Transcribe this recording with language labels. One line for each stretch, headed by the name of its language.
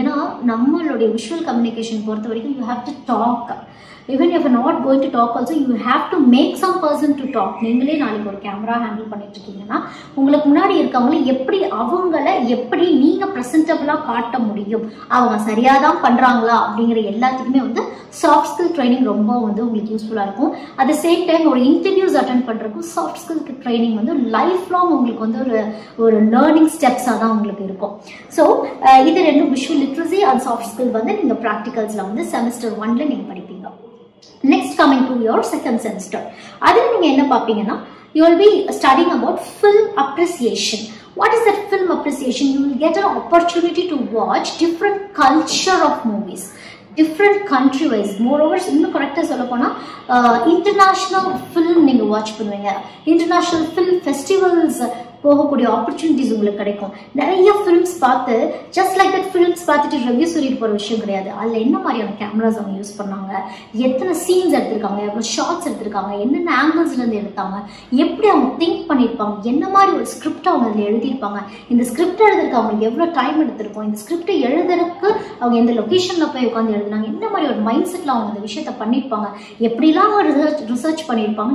Tamil: ஏன்னா நம்மளுடைய visual communication பொறுத்த வரைக்கும்
English: You have to talk. Even if you're not going to talk also, you have to make some person to talk.
Tamil: நீங்களே நாளைக்கு ஒரு camera handle பண்ணிட்டு இருக்கீங்கன்னா உங்களுக்கு முன்னாடி இருக்கவங்கள எப்படி, அவங்கள எப்படி நீங்க ப்ரெசென்டபிளா காட்ட முடியும், அவங்க சரியா தான் பண்றாங்களா அப்படிங்கிற எல்லாத்துக்குமே வந்து சாஃப்ட் ஸ்கில் ட்ரைனிங் ரொம்ப வந்து உங்களுக்கு யூஸ்ஃபுல்லா இருக்கும்.
English: at the same time
Tamil: ஒரு இன்டர்வியூஸ் அட்டென்ட் பண்றதுக்கும் சாஃப்ட் ஸ்கில் ட்ரைனிங் வந்து லைஃப் லாங் உங்களுக்கு வந்து ஒரு லேர்னிங் ஸ்டெப்ஸாக தான் உங்களுக்கு இருக்கும். ஸோ இது ரெண்டும் visual literacy and soft skill வந்து நீங்க ப்ராக்டிகல்ஸ்ல வந்து செமஸ்டர் 1ல நீங்க படிப்பீங்க.
English: Next, coming to your second semester,
Tamil: அதில் நீங்க என்ன பார்ப்பீங்கன்னா
English: you will be studying about film appreciation. What is that film appreciation? You will get an opportunity to watch different culture of movies, different country wise. Moreover,
Tamil: இன்னும் கரெக்டாக சொல்ல போனால் international film நீங்கள் watch பண்ணுவீங்க. International film festivals போகக்கூடிய opportunities உங்களுக்கு கிடைக்கும். நிறைய ஃபிலிம்ஸ் பார்த்து
English: just like that
Tamil: ஃபிலிம்ஸ் பார்த்துட்டு ரிவ்யூ சொல்லிட்டு போகிற விஷயம் கிடையாது. அதில் என்ன மாதிரியான கேமராஸ் அவங்க யூஸ் பண்ணாங்க, எத்தனை சீன்ஸ் எடுத்திருக்காங்க, எவ்வளோ ஷார்ட்ஸ் எடுத்திருக்காங்க, என்னென்ன ஆங்கிள்ஸ்லேருந்து எடுத்தாங்க, எப்படி அவங்க திங்க் பண்ணியிருப்பாங்க, என்ன மாதிரி ஒரு ஸ்கிரிப்ட் அவங்க அதில் எழுதியிருப்பாங்க, இந்த ஸ்கிரிப்ட் எழுதுறதுக்கு அவங்களுக்கு எவ்வளோ டைம் எடுத்திருக்கும், இந்த ஸ்கிரிப்டை எழுதுறதுக்கு அவங்க எந்த லொக்கேஷனில் போய் உட்காந்து எழுதுனாங்க, என்ன மாதிரி ஒரு மைண்ட் செட்டில் அவங்க அந்த விஷயத்தை பண்ணியிருப்பாங்க, எப்படிலாம் ரிசர்ச் பண்ணியிருப்பாங்க.